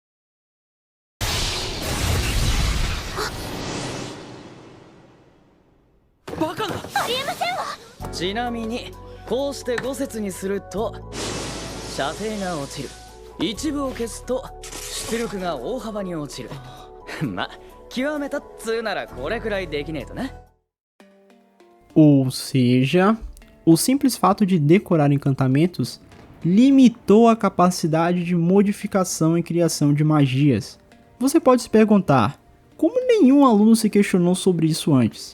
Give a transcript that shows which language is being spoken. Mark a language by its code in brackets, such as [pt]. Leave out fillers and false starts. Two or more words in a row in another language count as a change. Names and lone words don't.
[ja] バカな！ありえませんわ。ちなみにこうして5節にすると射程が落ちる。一部を消すと出力が大幅に落ちる。ま、極めたっつうならこれくらいできねえとな。 [pt] Ou seja, o simples fato de decorar encantamentos limitou a capacidade de modificação e criação de magias. Você pode se perguntar, como nenhum aluno se questionou sobre isso antes?